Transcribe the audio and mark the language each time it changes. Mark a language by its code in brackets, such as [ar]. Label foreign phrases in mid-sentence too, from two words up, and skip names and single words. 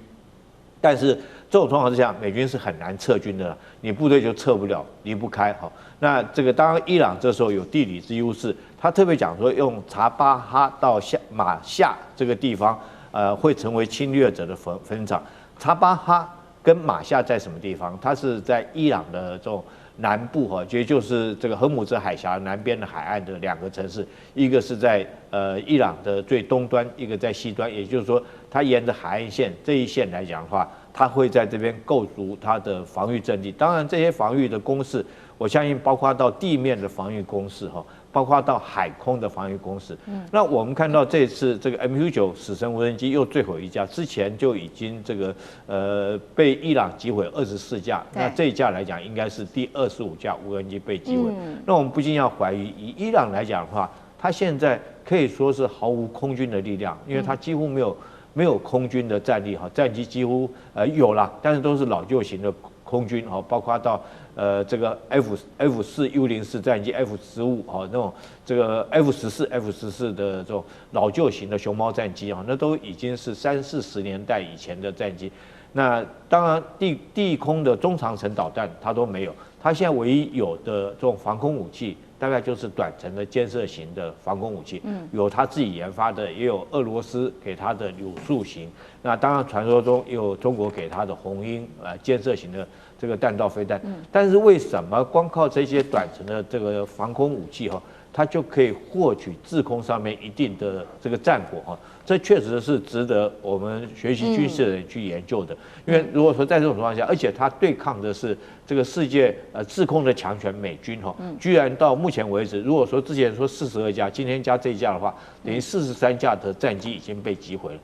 [zh] 但是這種狀況之下，美軍是很難撤軍的，你部隊就撤不了，離不開。那這個當然伊朗這時候有地理之優勢，他特別講說用查巴哈到馬夏這個地方，會成為侵略者的墳場。查巴哈跟馬夏在什麼地方？它是在伊朗的這種南部也就是這個荷姆茲海峽南邊的海岸的2個城市，一個是在伊朗的最東端，一個在西端，也就是說，它沿着海岸線這一線來講的話，它會在這邊構築它的防禦陣地。當然，這些防禦的工事，我相信包括到地面的防禦工事包括到海空的防禦工事。那我們看到這次這個 MQ-9 死神無人機又墜毀1架，之前就已經這個被伊朗擊毀24架，那這一架來講應該是第25架無人機被擊毀。那我們不禁要懷疑，以伊朗來講的話，它現在可以說是毫無空軍的力量，因為它幾乎沒有空軍的戰力戰機幾乎有啦，但是都是老舊型的空軍包括到這個 F4U04戰機 F15那種這個 F14 的這種老舊型的熊貓戰機那都已經是30-40年代以前的戰機。那當然地空的中長程導彈它都沒有，它現在唯一有的這種防空武器，大概就是短程的肩射型的防空武器，有他自己研發的，也有俄羅斯給他的柳樹型。那當然，傳說中也有中國給他的紅鷹肩射型的這個彈道飛彈。但是為什麼光靠這些短程的這個防空武器它就可以獲取制空上面一定的這個戰果這確實是值得我們學習軍事的人去研究的。因為如果說在這種情況下，而且它對抗的是這個世界制空的強權美軍居然到目前為止，如果說之前說42架，今天加這一架的話，等於43架的戰機已經被擊毀了。